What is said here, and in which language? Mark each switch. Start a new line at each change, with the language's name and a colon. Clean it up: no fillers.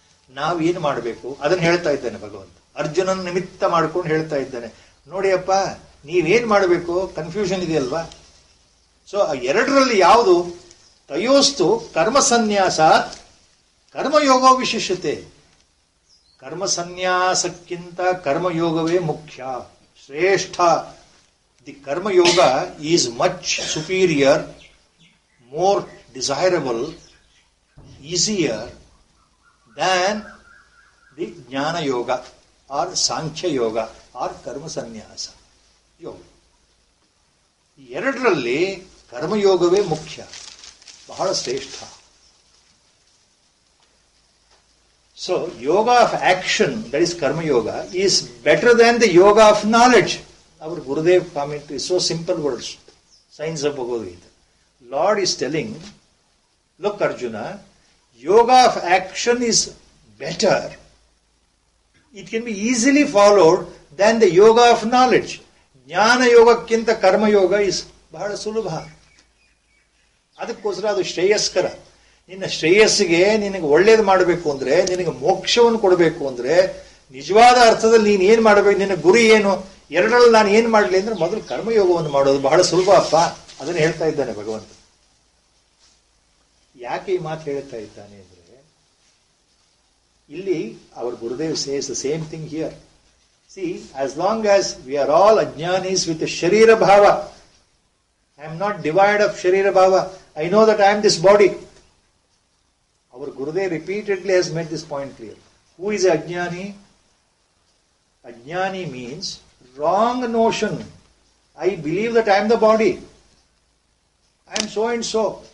Kannada: ನಾವೇನು ಮಾಡಬೇಕು ಅದನ್ನು ಹೇಳ್ತಾ ಇದ್ದಾನೆ ಭಗವಂತ. ಅರ್ಜುನನ ನಿಮಿತ್ತ ಮಾಡ್ಕೊಂಡು ಹೇಳ್ತಾ ಇದ್ದಾನೆ, ನೋಡಿ ಅಪ್ಪ, ನೀವೇನ್ ಮಾಡಬೇಕು, ಕನ್ಫ್ಯೂಷನ್ ಇದೆಯಲ್ವಾ. ಸೊ ಆ ಎರಡರಲ್ಲಿ ಯಾವುದು?
Sanskrit: ತಯೋಸ್ತು ಕರ್ಮ ಸನ್ಯಾಸಾತ್ ಕರ್ಮಯೋಗೋ ವಿಶಿಷ್ಯತೆ.
Kannada: ಕರ್ಮ ಸನ್ಯಾಸಕ್ಕಿಂತ ಕರ್ಮಯೋಗವೇ ಮುಖ್ಯ, ಶ್ರೇಷ್ಠ.
English: The Karmayoga is much superior, more desirable, easier than the Jnana Yoga or Sankhya Yoga or Karma Sannyasa Yoga.
Kannada: ಎರಡರಲ್ಲಿ ಕರ್ಮಯೋಗವೇ ಮುಖ್ಯ, ಬಹಳ ಶ್ರೇಷ್ಠ.
English: So yoga of action, that is Karmayoga, is better than the yoga of knowledge. Our Gurudev commentary, so simple words, Science of Bhagavad Gita. Lord is telling, look Arjuna, yoga of action is better. It can be easily followed than the yoga of knowledge.
Kannada: Jnana yogakkinta karma yoga is ಬಹಳ ಸುಲಭ. ಅದಕ್ಕೋಸ್ಕರ ಅದು ಶ್ರೇಯಸ್ಕರ. ನಿನ್ನ ಶ್ರೇಯಸ್ಸಿಗೆ, ನಿನಗೆ ಒಳ್ಳೇದು ಮಾಡಬೇಕು ಅಂದ್ರೆ, ನಿನಗೆ ಮೋಕ್ಷವನ್ನು ಕೊಡಬೇಕು ಅಂದ್ರೆ, ನಿಜವಾದ ಅರ್ಥದಲ್ಲಿ ನೀನು ಏನ್ ಮಾಡಬೇಕು, ನಿನ್ನ ಗುರಿ ಏನು, ಎರಡರಲ್ಲಿ ನಾನು ಏನ್ ಮಾಡಲಿ ಅಂದ್ರೆ ಮೊದಲು ಕರ್ಮಯೋಗವನ್ನು ಮಾಡೋದು ಬಹಳ ಸುಲಭ ಅಪ್ಪ. ಅದನ್ನು ಹೇಳ್ತಾ ಇದ್ದಾನೆ ಭಗವಂತ. ಯಾಕೆ ಈ ಮಾತು ಹೇಳ್ತಾ ಇದ್ದಾನೆ ಅಂದ್ರೆ, ಇಲ್ಲಿ
English: our Gurudev says the same thing here. See, as long as we are all ajnanis with the Sharira Bhava, I am not devoid of Sharira Bhava. I know that I am this body. Our Gurudev repeatedly has made this point clear. Who is ajnani? Ajnani means wrong notion. I believe that I am the body. I am so and so.